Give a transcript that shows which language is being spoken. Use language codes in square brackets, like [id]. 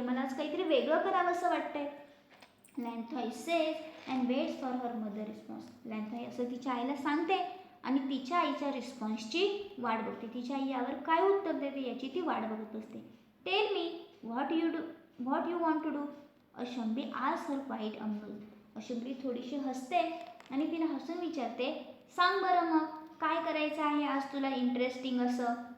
[mr] मला आज काहीतरी वेगळं करावं असं वाटतंय. लँथॉय [en] Says and waits for her mother response. [mr] लँथॉय असं तिच्या आईला सांगते आणि तिच्या आईच्या रिस्पॉन्सची वाट बघते. तिच्या आई यावर काय उत्तर देते याची ती वाट बघत असते. [en] Tell me what you want to do. Ashangbi ask her quite amused. [mr] अशंभी थोडीशी हसते आणि तिला हसून विचारते, सांग बरं मग काय करायचं आहे आज तुला इंटरेस्टिंग असं.